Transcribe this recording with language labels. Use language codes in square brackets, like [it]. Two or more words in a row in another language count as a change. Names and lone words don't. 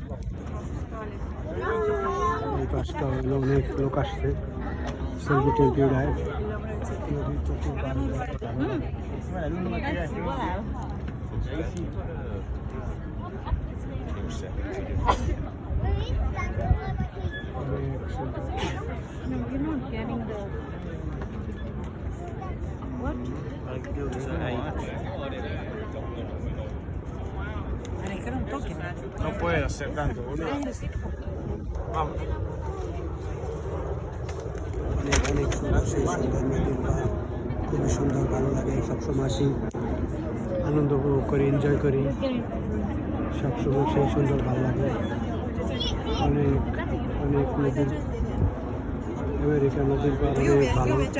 [bn] এই পাশটা হলো অনেক লোক আসছে সেলফি টেলফি দেয় নদীর চতুর্পাশ অনেক সুন্দর [en] No, you're not getting the. What? [es] No puedes hacer tanto, boludo. Vamos. [bn] অনেক অনেক সুন্দর সেই সুন্দর নদীর পাড় খুবই সুন্দর ভালো লাগে সবসময় আসি আনন্দ উপভোগ করি এনজয় করি সবসময় সেই সুন্দর ভালো লাগে অনেক অনেক নদী আমেরিকা নদীর পাড় অনেক ভালো